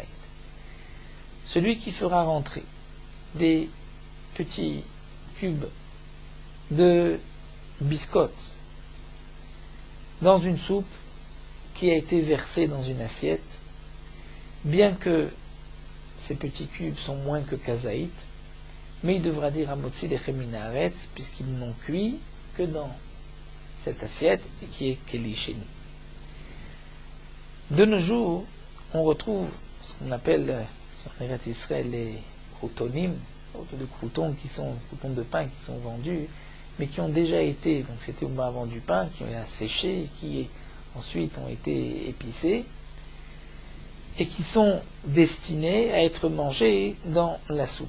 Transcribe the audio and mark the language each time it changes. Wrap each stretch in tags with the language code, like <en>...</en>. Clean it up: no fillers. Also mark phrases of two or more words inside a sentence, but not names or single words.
<fr>Celui qui fera rentrer des petits cubes de biscottes dans une soupe qui a été versée dans une assiette, bien que ces petits cubes sont moins que kazaït, mais il devra dire</fr> <he>המוציא לחם מן הארץ,</he> <fr>puisqu'ils n'ont cuit que dans cette assiette et qui est</fr> <he>כלי שני.</he> <fr>De nos jours, on retrouve ce qu'on appelle sur Eretz Israël les croutonim, de croutons croutons de pain qui sont vendus, mais qui ont déjà été, donc c'était auparavant du pain, qui ont été séchés et qui ensuite ont été épicés, et qui sont destinés à être mangés dans la soupe.</fr>